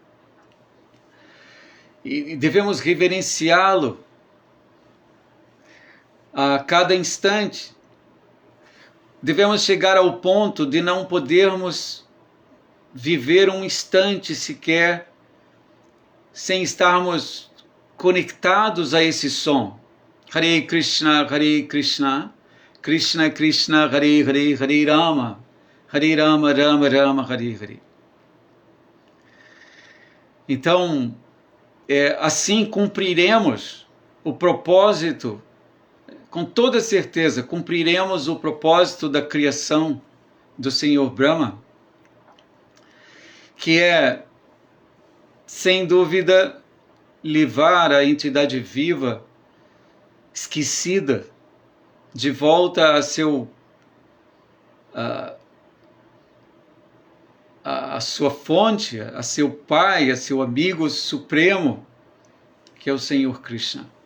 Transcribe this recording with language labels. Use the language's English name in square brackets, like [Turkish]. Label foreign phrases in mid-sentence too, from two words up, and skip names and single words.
[Portuguese] E devemos reverenciá-lo a cada instante. Devemos chegar ao ponto de não podermos viver um instante sequer sem estarmos conectados a esse som. [Sanskrit] Hare Krishna, Krishna Krishna, Hare Hare, Hare Rama, Rama Rama, Hare Hare. [Portuguese] Então, assim cumpriremos o propósito, com toda certeza, cumpriremos o propósito da criação do Senhor Brahma, que é, sem dúvida, levar a entidade viva, esquecida, de volta a sua fonte, a seu pai, a seu amigo supremo, que é o Senhor Krishna.